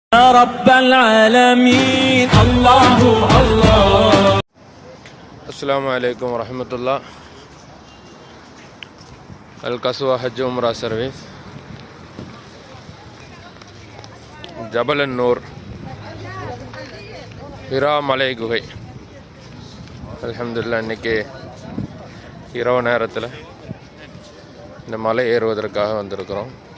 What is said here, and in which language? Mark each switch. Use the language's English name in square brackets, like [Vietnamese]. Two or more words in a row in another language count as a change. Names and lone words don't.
[Arabic] يا رب العالمين الله الله. السلام عليكم ورحمة الله. [Tamil] القصوى حج عمرة سرويس ஜபல் நூர் ஹிரா மலை குகை. அல்ஹம்துலில்லாஹ் இன்னைக்கு இரவு நேரத்தில் இந்த மலை ஏறுவதற்காக வந்திருக்கிறோம்.